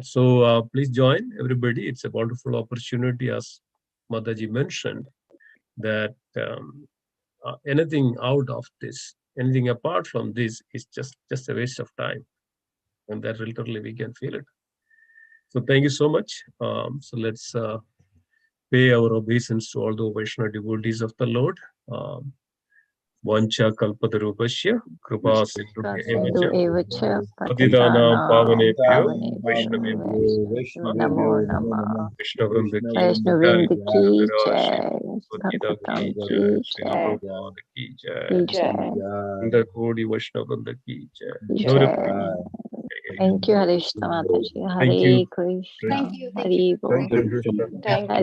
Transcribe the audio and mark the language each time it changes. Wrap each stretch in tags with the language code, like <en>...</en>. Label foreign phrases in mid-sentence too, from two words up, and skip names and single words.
<en>So please join, everybody. It's a wonderful opportunity, as Mataji mentioned, that anything out of this, anything apart from this is just a waste of time, and that literally we can feel it. So thank you so much. So let's pay our obeisance to all the Vaishnava devotees of the Lord.</en> <sa>वाञ्छा कल्पतरुपस्य कृपा सिन्धु सिन्धु एवच Patitanam patitanam pavanebhyo पावनेभ्यो नमो नमः.</sa> <hi>Vaishnavam वैष्णविन्द की Shri jai, गीता की Bhagavatam jai, ki Srila jai, प्रभुपाद की ki jai, jai, इन्द्र कोडि वैष्णवन्द की जय. ki Gaurav jai.</hi> <en>Thank you, Harishta Mataji. Thank you. Hare Krishna. Thank you. Thank you.</en> <hi>हरि बोल.</hi> <en>Thank you, Krishna. Hari</en>